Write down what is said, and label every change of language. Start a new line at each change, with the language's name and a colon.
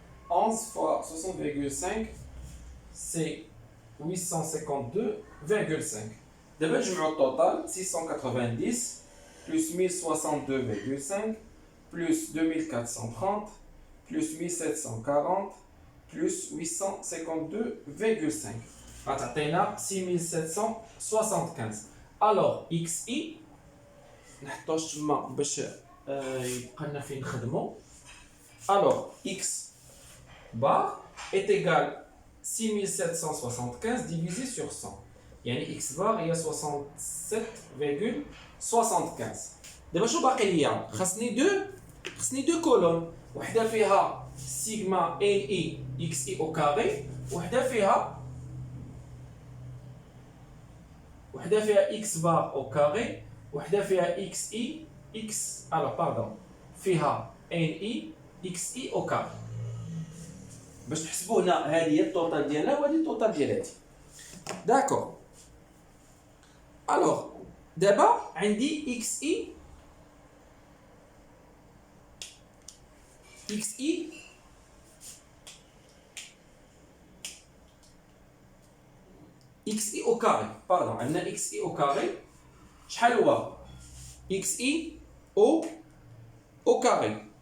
French: 11 fois 60,5. C'est 852,5. D'abord, je mets au total 690 plus 1062,5 plus 2430 plus 1740 plus 852,5.
Arabic: عطينا 6775. alors xi نحطوه تما باش يبقى لنا فين نخدمو.
French: alors x bar est égal 6775 divisé sur 100.
Arabic: يعني x bar هي 67,75. دابا شنو باقي ليا؟ خصني دو كولون، وحده فيها سيغما NI XI au carré، وحده فيها x bar au carré، وحده فيها XI X
French: alors pardon
Arabic: فيها NI XI au carré. باش تحسبوا هنا هذه هي التوتال ديالها وهذه التوتال ديال هذه. داكور. alors دابا عندي XI
French: xi au carré. Pardon, on a xi au carré.
Arabic: شحال هو
French: xi au carré.